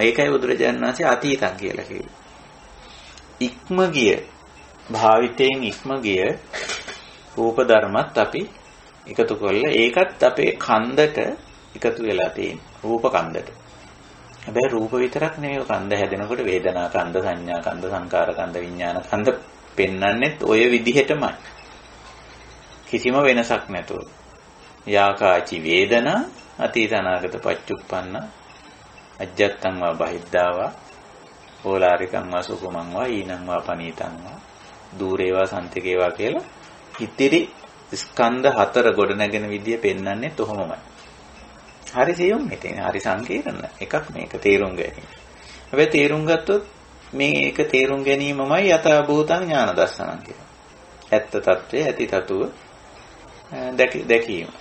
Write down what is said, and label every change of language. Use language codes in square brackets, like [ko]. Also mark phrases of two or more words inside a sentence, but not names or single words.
[si] ඒකයි බුදුරජාණන් වහන්සේ අතීතං කියලා කිව්වේ. ඉක්ම ගිය භාවිතයෙන් ඉක්ම ගිය රූප ධර්මත් අපි එකතු කරලා ඒකත් අපේ කන්දට එකතු වෙලා තියෙන රූප කන්දට. හැබැයි රූප විතරක් නෙවෙයි කන්ද හැදෙනකොට වේදනා කන්ද, සංඥා කන්ද, සංකාර කන්ද, විඥාන කන්ද පෙන්වන්නෙත් ඔය විදිහටමයි. කිසිම වෙනසක් නැතුව. [pi] යාකාචි වේදනා අතීත අනාගත පච්චුප්පන්න අජ්ජත්තං වා බහිද්ධාවා ඕලාරිකං වා සුකුමං වා ඊනං වා පනීතං වා දූරේවා සන්තිකේවා [si] කියලා ඉතිරි ස්කන්ධ හතර ගොඩ නැගෙන විදිය පෙන්වන්නේ තොහොමමයි. හරි සියුම් ඉතින් හරි සංකීර්ණ එකක් මේක තේරුම් ගැනීම. හැබැයි තේරුම් ගත්තොත් මේක තේරුම් ගැනීමමයි [pi] යථා භූතං ඥාන දර්ශනං [si] කියලා. ඇත්ත తත්වයේ ඇති තතුව දැකීම.